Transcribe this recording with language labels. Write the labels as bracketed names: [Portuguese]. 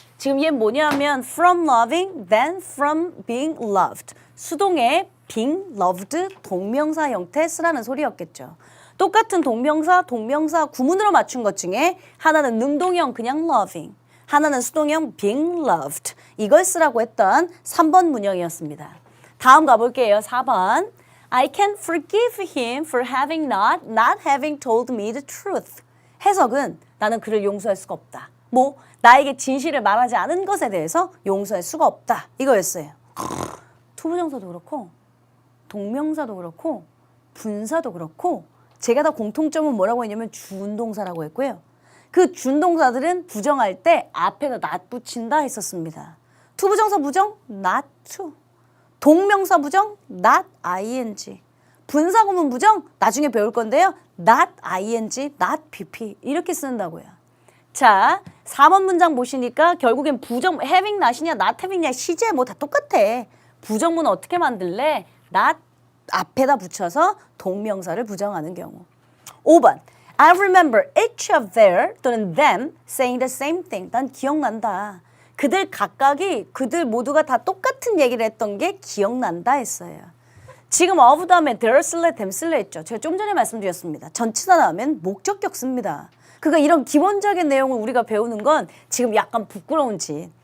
[Korean] 지금 얘 뭐냐면 [English] from loving than from being loved. [Korean] 수동의 [English] being loved [Korean] 동명사 형태 쓰라는 소리였겠죠. 똑같은 동명사 구문으로 맞춘 것 중에 하나는 능동형 그냥 loving, 하나는 수동형 [English] being loved. [Korean] 이걸 쓰라고 했던 3번 문형이었습니다. 다음 가볼게요. 4번. [English] I can forgive him for not having told me the truth. [Korean] 해석은 나는 그를 용서할 수가 없다. 나에게 진실을 말하지 않은 것에 대해서 용서할 수가 없다. 이거였어요. 투부정사도 그렇고 동명사도 그렇고 분사도 그렇고 제가 다 공통점은 뭐라고 했냐면 준동사라고 했고요. 그 준동사들은 부정할 때 앞에다 not 붙인다 했었습니다. 투부정사 부정 not to. 동명사 부정 not ing. 분사구문 부정 나중에 배울 건데요. not ing, not pp 이렇게 쓴다고요. 자, 4번 문장 보시니까 결국엔 부정 having not이냐 not having이냐 시제 뭐 다 똑같아. 부정문 어떻게 만들래? not 앞에다 붙여서 동명사를 부정하는 경우. [English] 5번 I remember each of their 또는 them saying the same thing. [Korean] 난 기억난다. 그들 각각이 그들 모두가 다 똑같은 얘기를 했던 게 기억난다 했어요. 지금 of 다음에 their 쓸래 them 쓸래 했죠. 제가 좀 전에 말씀드렸습니다. 전치사 나오면 목적격 씁니다. 그러니까 이런 기본적인 내용을 우리가 배우는 건 지금 약간 부끄러운지.